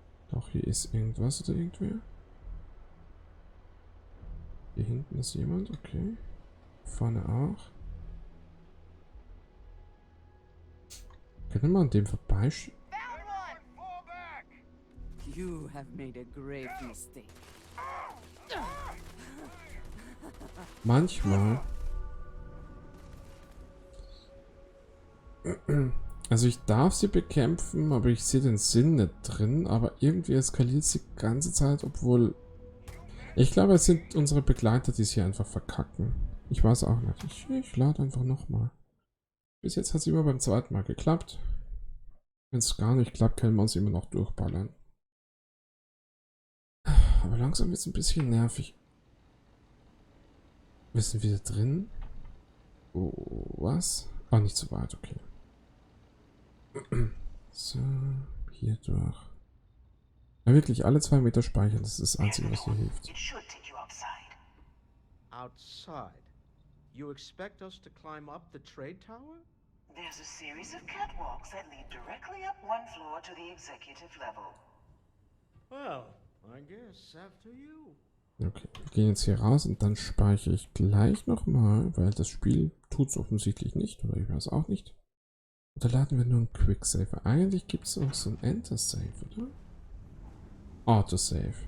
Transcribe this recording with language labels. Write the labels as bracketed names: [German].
[German] Doch, hier ist irgendwas oder irgendwer. Hier hinten ist jemand, okay. Vorne auch. Können wir an dem vorbeischauen? [English] You have made a grave mistake. [German] Manchmal. Also ich darf sie bekämpfen, aber ich sehe den Sinn nicht drin. Aber irgendwie eskaliert sie die ganze Zeit, obwohl... Ich glaube, es sind unsere Begleiter, die es hier einfach verkacken. Ich weiß auch nicht. Ich lade einfach nochmal. Bis jetzt hat es immer beim zweiten Mal geklappt. Wenn es gar nicht klappt, können wir uns immer noch durchballern. Aber langsam wird es ein bisschen nervig. Wir sind wieder drin. Oh, was? Oh, nicht so weit, okay. So, hier durch. Ja, wirklich, alle 2 Meter speichern, das ist das Einzige, was hier hilft. [English] Outside? You expect us to climb up the trade tower? There's a series of catwalks that lead directly up one floor to the executive level. Well, I guess after you. [German] Okay, wir gehen jetzt hier raus und dann speichere ich gleich nochmal, weil das Spiel tut es offensichtlich nicht, oder ich weiß auch nicht. Oder laden wir nur einen Quicksave? Eigentlich gibt es auch so ein Enter-Save, oder? Autosave.